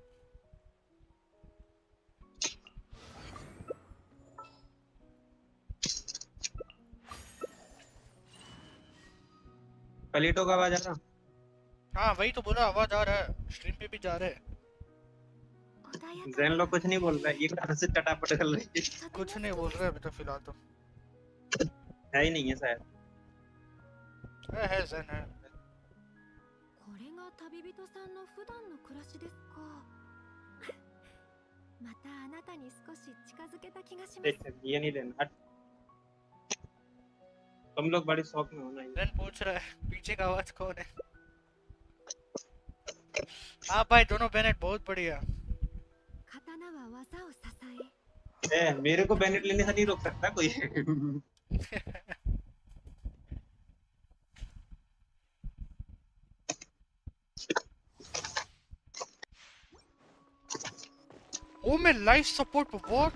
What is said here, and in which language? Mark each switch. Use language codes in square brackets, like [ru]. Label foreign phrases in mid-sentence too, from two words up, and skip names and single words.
[hi] पलीटो का आवाज आ रहा? हाँ वही तो बोला, आवाज आ रहा है, स्ट्रीम पे भी जा रहा है। जैन लोग कुछ नहीं बोल रहा है, ये कहाँ से चटापट चल रही है। कुछ नहीं बोल रहे अभी तो फिलहाल तो। है ही नहीं है शायद। है ज़ेन है। [ja] これが旅人さんの普段の暮らしですか。またあなたに少し近づけた気がします。 [hi] ये नहीं देना हट। तुम लोग बड़ी शौक में हो ना ये। देन पूछ रहा है पीछे का आवाज कौन है। हाँ भाई दोनों बेनेट बहुत बढ़िया। [ja] 刀は技を支 [hi] मेरे को बेनेट लेने से नहीं रोक सकता कोई। ओ मैं [en] life support [hi] पे व्हाट।